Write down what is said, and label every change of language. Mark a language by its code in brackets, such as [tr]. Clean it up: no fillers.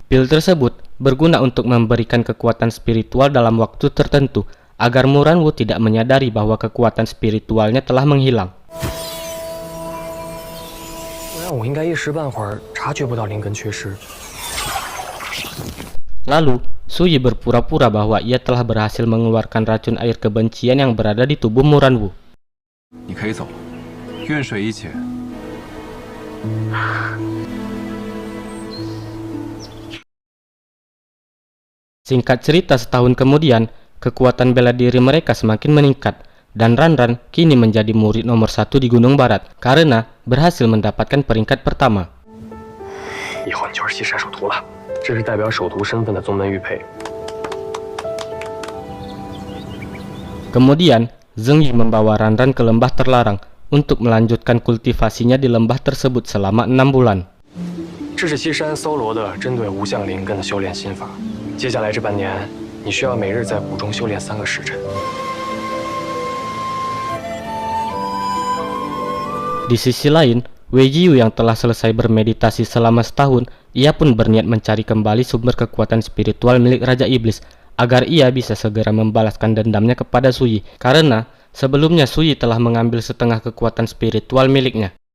[id] Pil tersebut berguna untuk memberikan kekuatan spiritual dalam waktu tertentu, agar Muranu tidak menyadari bahwa kekuatan spiritualnya telah menghilang. [zh] 我应该一时半会儿察觉不到灵根缺失。 [id] Lalu, Suyi berpura-pura bahwa ia telah berhasil mengeluarkan racun air kebencian yang berada di tubuh Muranu. [zh] 你可以走了，愿水一浅。 [id] Singkat cerita, setahun kemudian, kekuatan bela diri mereka semakin meningkat, dan Ranran kini menjadi murid nomor 1 di Gunung Barat, karena berhasil mendapatkan peringkat pertama. [zh] 以后你就是西山首徒了，这是代表首徒身份的宗门玉佩。 [id] Kemudian, Zheng Yi membawa Ranran ke lembah terlarang untuk melanjutkan kultivasinya di lembah tersebut selama 6 bulan. [zh] 这是西山搜罗的针对无相灵根的修炼心法。接下来这半年，你需要每日在谷中修炼3个时辰。 [id] Di sisi lain, Wei Jiu yang telah selesai bermeditasi selama setahun, ia pun berniat mencari kembali sumber kekuatan spiritual milik Raja Iblis, agar ia bisa segera membalaskan dendamnya kepada Suyi, karena sebelumnya Suyi telah mengambil setengah kekuatan spiritual miliknya.